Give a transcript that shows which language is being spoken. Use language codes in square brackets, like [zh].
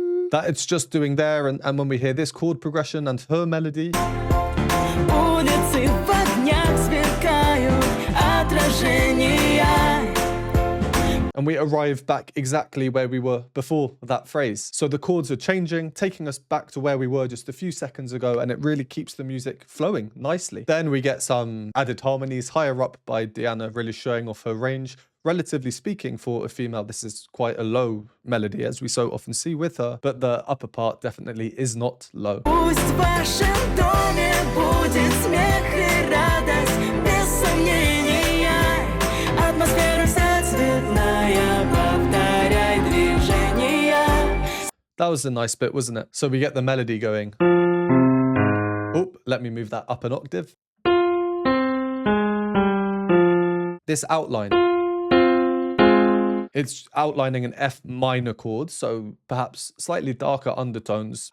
[en] that it's just doing there, and when we hear this chord progression and her melody, [ru] Улицы в огнях сверкают отражения. [en] and we arrive back exactly where we were before that phrase. So the chords are changing, taking us back to where we were just a few seconds ago, and it really keeps the music flowing nicely. Then we get some added harmonies higher up by Diana, really showing off her range. Relatively speaking, for a female, this is quite a low melody, as we so often see with her, but the upper part definitely is not low. [ru] Пусть в вашем доме будет смех и радость, без сомнения. Атмосфера вся цветная, повторяй движения. [en] That was a nice bit, wasn't it? So we get the melody going. Oh, let me move that up an octave. This outline. It's outlining an F minor chord, so perhaps slightly darker undertones.